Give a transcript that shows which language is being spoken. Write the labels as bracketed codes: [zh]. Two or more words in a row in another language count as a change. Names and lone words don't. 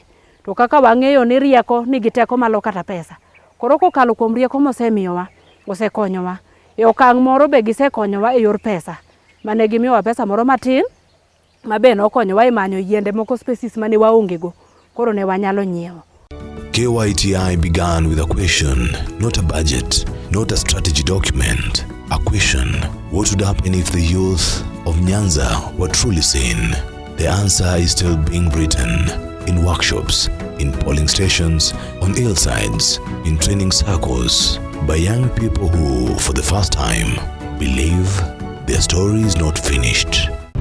[luo] To kaka wang'eyo ni rieko nigi teko malo kata pesa. Koro kokalo kuom rieko mosemiyowa osekonyowa. E okang' moro be gisekonyowa e yor pesa. Mane gimiyowa pesa moro matin mabe nokonyowa e manyo yiende moko species mane waongego. Koro ne wanyalo nyiewo. [en] KYTI began with a question, not a budget, not a strategy document. A question: what would happen if the youth of Nyanza were truly seen? The answer is still being written in workshops, in polling stations, on hillsides, in training circles, by young people who, for the first time, believe their story is not finished.